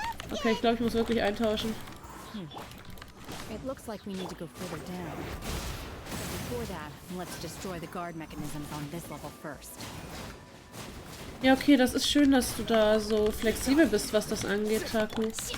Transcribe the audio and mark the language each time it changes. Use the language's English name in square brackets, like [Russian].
[German] Okay, ich glaube, ich muss wirklich eintauschen. [English] It looks like we need to go further down. Before that, let's destroy the guard mechanisms on this level first. [German] Ja, okay, das ist schön, dass du da so flexibel bist, was das angeht, Taku.